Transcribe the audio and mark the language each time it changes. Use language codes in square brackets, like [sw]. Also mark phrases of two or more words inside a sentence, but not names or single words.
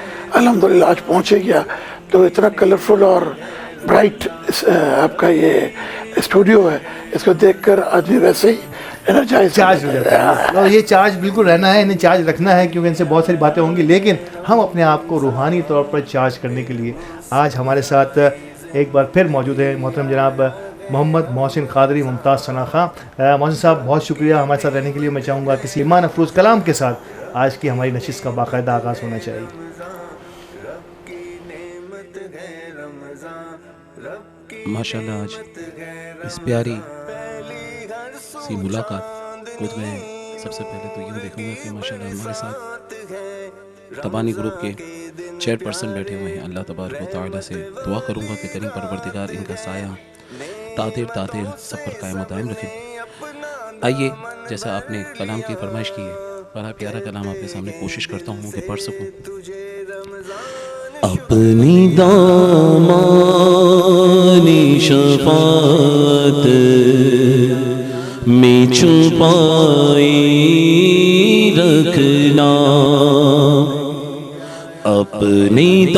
[ur] الحمدللہ آج پہنچے گیا تو اتنا کلرفل اور برائٹ آپکا یہ اسٹوڈیو ہے، اس کو دیکھ کر آدمی ویسے ہی چارج ہو جاتا ہے. اور یہ چارج بالکل رہنا ہے، انہیں چارج رکھنا ہے، کیونکہ ان سے بہت ساری باتیں ہوں گی، لیکن ہم اپنے آپ کو روحانی طور پر چارج کرنے کے لیے آج ہمارے ساتھ ایک بار پھر موجود ہے محترم جناب محمد محسن قادری ممتاز ثنا خواں. محسن صاحب بہت شکریہ ہمارے ساتھ رہنے کے لیے۔ میں چاہوں گا کسی ایمان افروز کلام کے ساتھ آج کی ہماری نشست کا باقاعدہ آغاز ہونا چاہیے. ماشاءاللہ آج اس پیاری سی ملاقات کو میں سب سے پہلے تو یوں دیکھوں گا کہ ماشاءاللہ ہمارے ساتھ تبانی گروپ کے چیئرپرسن بیٹھے ہوئے ہیں. [ar] الله تبارك وتعالى [ur] سے دعا کروں گا کہ کریم پروردگار ان کا سایہ تا دیر سب پر قائم دائم رکھے. آئیے، جیسا آپ نے کلام کی فرمائش کی ہے، بڑا پیارا کلام آپ کے سامنے کوشش کرتا ہوں کہ پڑھ سکوں. اپنی دامنِ شفاعت میں چھپائے رکھنا، اپنی